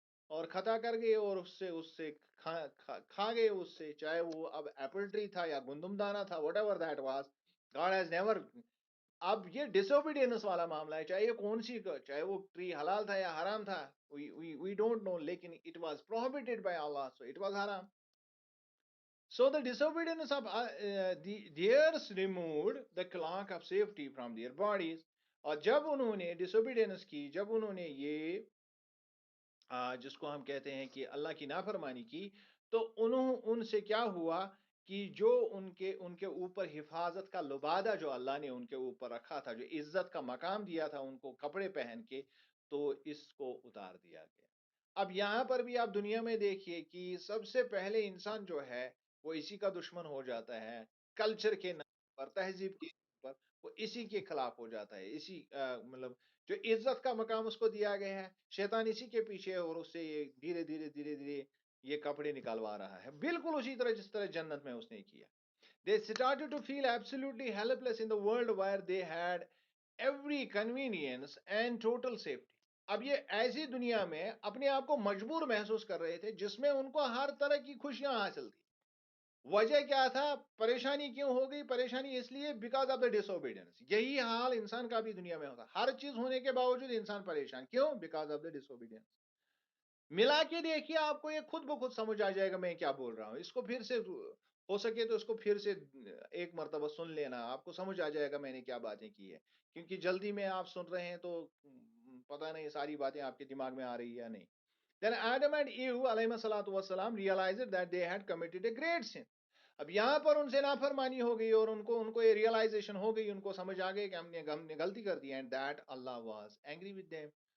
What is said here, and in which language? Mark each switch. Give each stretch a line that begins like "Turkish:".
Urdu: اور خطا کر گئے اور اس سے کھا گئے اس سے، چاہے وہ اب ایپل ٹری تھا یا گندم دانا تھا،
English: Whatever that was. God has never.
Urdu: اب یہ ڈس اوبیڈینس والا معاملہ ہے، چاہے یہ کون سی، چاہے وہ ٹری حلال تھا یا حرام تھا،
English: we don't know,
Urdu: لیکن
English: It was prohibited by Allah, so it was haram. So the disobedience of theirs removed the clock of safety from their bodies.
Urdu: اور جب انہوں نے disobedience کی، جب انہوں نے یہ جس کو ہم کہتے ہیں کہ اللہ کی نافرمانی کی، تو ان سے کیا ہوا کہ جو ان کے اوپر حفاظت کا لبادہ جو اللہ نے ان کے اوپر رکھا تھا، جو عزت کا مقام دیا تھا ان کو کپڑے پہن کے، تو اس کو اتار دیا گیا. اب یہاں پر بھی آپ دنیا میں دیکھیے کہ سب سے پہلے انسان جو ہے وہ اسی کا دشمن ہو جاتا ہے. کلچر کے نام پر، تہذیب کے نام پر وہ اسی کے خلاف ہو جاتا ہے. اسی مطلب جو عزت کا مقام اس کو دیا گیا ہے، شیطان اسی کے پیچھے ہے، اور اس سے یہ دھیرے دھیرے دھیرے دھیرے یہ کپڑے نکالوا رہا ہے، بالکل اسی طرح جس طرح جنت میں اس نے کیا.
English: They started to feel absolutely helpless in the world where they had every convenience and total safety.
Urdu: اب یہ ایسی دنیا میں اپنے آپ کو مجبور محسوس کر رہے تھے جس میں ان کو ہر طرح کی خوشیاں حاصل تھی. وجہ کیا تھا؟ پریشانی کیوں ہو گئی؟ پریشانی اس لیے
English: Because of the disobedience.
Urdu: یہی حال انسان کا بھی دنیا میں ہوتا، ہر چیز ہونے کے باوجود انسان پریشان کیوں؟
English: Because of the disobedience.
Urdu: ملا کے دیکھیے، آپ کو یہ خود بخود سمجھ آ جائے گا میں کیا بول رہا ہوں. اس کو پھر سے ہو سکے تو اس کو پھر سے ایک مرتبہ سن لینا، آپ کو سمجھ آ جائے گا میں نے کیا باتیں کی ہے. کیونکہ جلدی میں آپ سن رہے ہیں تو پتہ نہیں ساری باتیں آپ کے دماغ میں آ رہی ہے یا نہیں.
English: Then Adam and Eve علیہ الصلوۃ والسلام realized that they had committed a great sin.
Urdu: اب یہاں پر ان سے نافرمانی ہو گئی اور ان کو یہ ریئلائزیشن ہو گئی، ان کو سمجھ آ گئی کہ ہم نے غلطی کر دی،
English: And that اللہ was angry with them.